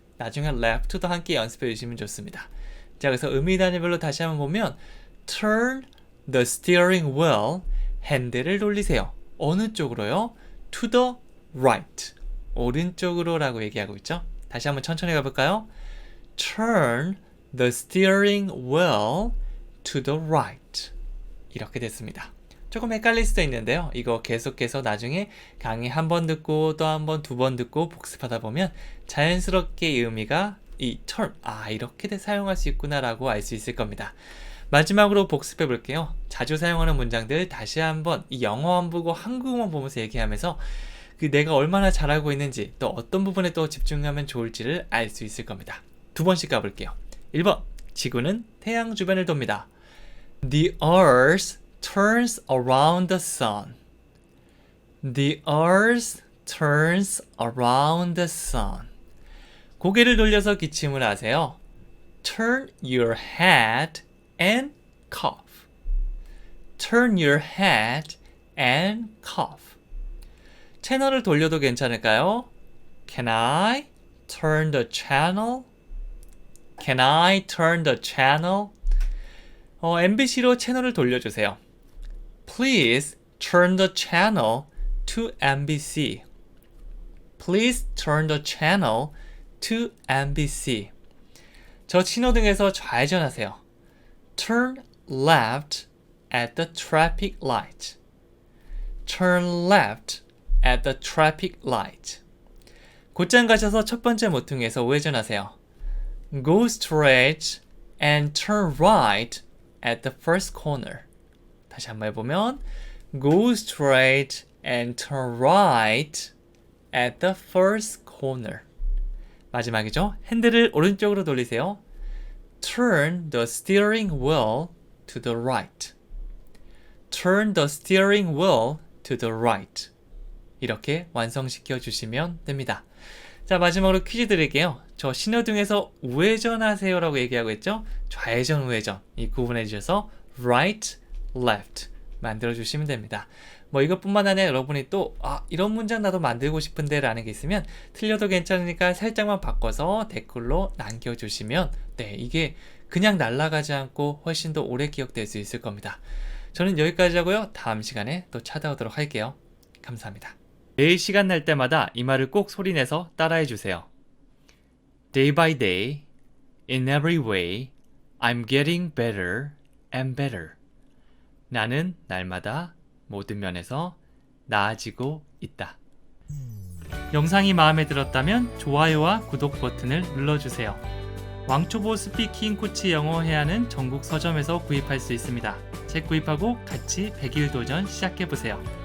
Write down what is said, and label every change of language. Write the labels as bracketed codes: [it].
[ko] 나중에 left도 함께 연습해 주시면 좋습니다. 자, 그래서 의미 단위별로 다시 한번 보면 [en] turn the steering wheel [ko] 핸들을 돌리세요. 어느 쪽으로요? [en] to the right. [ko] 오른쪽으로 라고 얘기하고 있죠. 다시 한번 천천히 가볼까요? [en] Turn the steering wheel to the right. [ko] 이렇게 됐습니다. 조금 헷갈릴 수도 있는데요. 이거 계속해서 나중에 강의 한 번 듣고 또 한 번, 두 번 듣고 복습하다 보면 자연스럽게 이 의미가 이 turn, 이렇게 사용할 수 있구나 라고 알 수 있을 겁니다. 마지막으로 복습해 볼게요. 자주 사용하는 문장들 다시 한번 이 영어만 보고 한국어만 보면서 얘기하면서 내가 얼마나 잘하고 있는지 또 어떤 부분에 또 집중하면 좋을지를 알 수 있을 겁니다. 두 번씩 가볼게요. 1번, 지구는 태양 주변을 돕니다. [en] The earth turns around the sun. The earth turns around the sun. [ko] 고개를 돌려서 기침을 하세요. [en] Turn your head and cough. Turn your head and cough. [ko] 채널을 돌려도 괜찮을까요? [en] Can I turn the channel? Can I turn the channel? [ko] MBC로 채널을 돌려주세요. [en] Please turn the channel to MBC. Please turn the channel to MBC. [ko] 저 신호등에서 좌회전하세요. [en] Turn left at the traffic light. Turn left at the traffic light. [ko] 곧장 가셔서 첫 번째 모퉁이에서 우회전하세요. [en] Go straight and turn right at the first corner. [ko] 다시 한번 해보면 [en] Go straight and turn right at the first corner. [ko] 마지막이죠. 핸들을 오른쪽으로 돌리세요. Turn the steering wheel to the right. Turn the steering wheel to the right. 이렇게 완성시켜 주시면 됩니다. 자, 마지막으로 퀴즈 드릴게요. 저 신호등에서 우회전하세요 라고 얘기하고 있죠. 좌회전 우회전 이 구분해 주셔서 right, left 만들어 주시면 됩니다. 뭐 이것뿐만 아니라 여러분이 또 이런 문장 나도 만들고 싶은데 라는 게 있으면 틀려도 괜찮으니까 살짝만 바꿔서 댓글로 남겨주시면 이게 그냥 날아가지 않고 훨씬 더 오래 기억될 수 있을 겁니다. 저는 여기까지 하고요. 다음 시간에 또 찾아오도록 할게요. 감사합니다. 매일 시간 날 때마다 이 말을 꼭 소리내서 따라해 주세요. [en] Day by day, in every way, I'm getting better and better. [ko] 나는 날마다 모든 면에서 나아지고 있다. 영상이 마음에 들었다면 좋아요와 구독 버튼을 눌러주세요. 왕초보 스피킹 코치 영어 회화는 전국 서점에서 구입할 수 있습니다. 책 구입하고 같이 100일 도전 시작해보세요.